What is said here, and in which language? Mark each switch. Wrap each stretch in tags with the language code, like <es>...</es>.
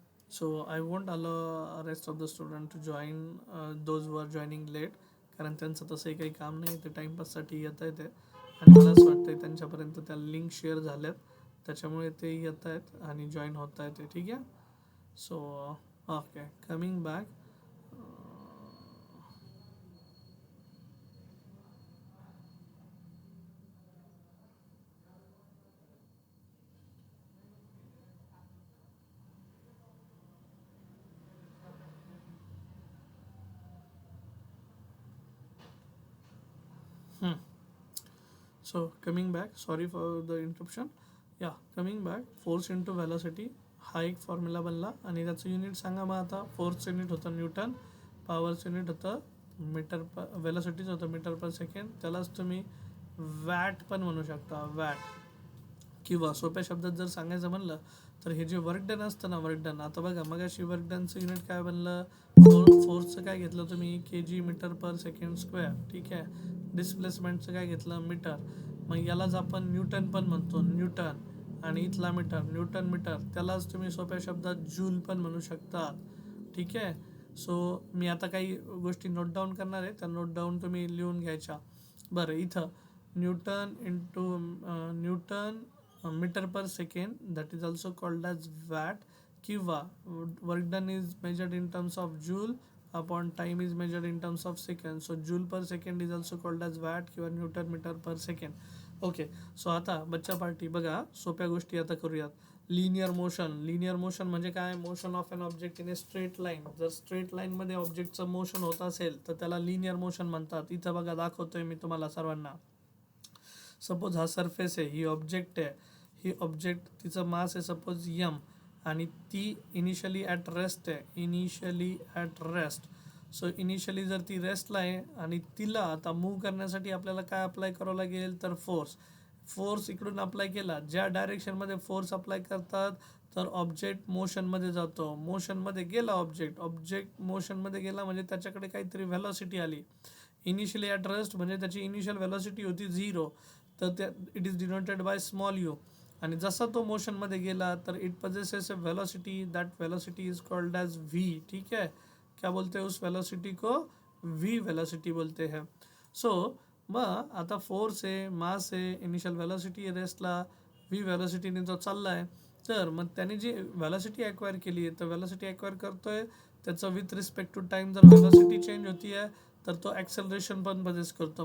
<en>So I won't allow rest of the student to join, those who are joining late,</en> <mr>कारण त्यांचं तसंही काही काम नाही, ते टाईमपाससाठी येत आहे ते. आणि मला असं वाटतं त्यांच्यापर्यंत त्या लिंक शेअर झाल्यात, त्याच्यामुळे ते येत आहेत आणि जॉईन होत आहेत ते. ठीक आहे. So okay, coming back.</mr> <en>So coming back, sorry for the interruption. Yeah, coming back, force into velocity.</en> <mr>हा एक फॉर्म्युला बनला आणि त्याचं युनिट सांगा मग आता. फोर्सचं युनिट होतं न्यूटन, पॉवरचं युनिट होतं मीटर पर, वेलोसिटीचं होतं मीटर पर सेकंड. त्यालाच तुम्ही वॅट पण म्हणू शकता, वॅट. किंवा सोप्या शब्दात जर सांगायचं म्हणलं तर हे जे वर्क डन असतं ना, वर्क डन, आता बघा मगाशी वर्क डनचं युनिट काय बनलं, फोर्सचं काय घेतलं तुम्ही, के जी मीटर पर सेकंड स्क्वेअर. ठीक आहे. डिस्प्लेसमेंटचं काय घेतलं, मीटर. मग यालाच आपण न्यूटन पण म्हणतो, न्यूटन. आणि इथला मीटर, न्यूटन मीटर, त्यालाच तुम्ही सोप्या शब्दात जूल पण म्हणू शकता. ठीक आहे. सो मी आता काही गोष्टी नोट डाऊन करणार आहे, त्या नोट डाऊन तुम्ही लिहून घ्यायच्या. बरं, इथं</mr> <en>Newton into newton metre per second, that is also called as watt.</en> <mr>किंवा</mr> <en>Work done is measured in terms of joule upon time is measured in terms of second. So joule per second is also called as watt</en> <mr>किंवा</mr> <en>Newton metre per second. Okay.</en> <mr>So आता बच्चा party बघा, सोप्या गोष्टी आता करूयात. Linear motion.</mr> <en>Linear motion म्हणजे काय, motion of an object in a straight line.</en> <mr>जर स्ट्रेट लाईनमध्ये ऑब्जेक्टचं मोशन होत असेल तर त्याला लिनियर मोशन म्हणतात. इथं बघा दाखवतोय मी तुम्हाला सर्वांना. सपोज हा सरफेस आहे, ही ऑब्जेक्ट आहे, ही ऑब्जेक्ट तिचं मास आहे सपोज यम, आणि ती</mr> <en>initially at rest</en> <mr>आहे, initially at rest. So initially जर ती रेस्टला आहे आणि तिला आता मूव्ह करण्यासाठी आपल्याला काय अप्लाय करावं लागेल, तर फोर्स. फोर्स इकडून अप्लाय केला, ज्या डायरेक्शनमध्ये फोर्स अप्लाय करतात तर ऑब्जेक्ट मोशनमध्ये जातो. मोशनमध्ये गेला ऑब्जेक्ट, ऑब्जेक्ट मोशनमध्ये गेला म्हणजे त्याच्याकडे काहीतरी व्हेलॉसिटी आली. इनिशियली ॲट रेस्ट म्हणजे त्याची इनिशियल व्हेलॉसिटी होती 0, तर त्या</mr> <en>It is denoted by small u.</en> <mr>आणि जसा तो मोशनमध्ये गेला तर</mr> <en>It possesses a velocity, that velocity is called as v.</en> <hi>ठीक है. क्या बोलते हैं उस वेलोसिटी को, वी वेलोसिटी बोलते हैं.</hi> <mr>सो मग आता फोर्स आहे, मास आहे, इनिशियल वेलोसिटी आहे रेस्टला, वी वेलोसिटीने जो चालला आहे, तर मग त्याने जी वेलोसिटी ॲक्वायर केली आहे तर वेलोसिटी ॲक्वायर करतोय त्याचं विथ रिस्पेक्ट टू टाईम. जर वेलोसिटी चेंज होती आहे तर तो ॲक्सेलरेशन पण पजेस करतो.</mr>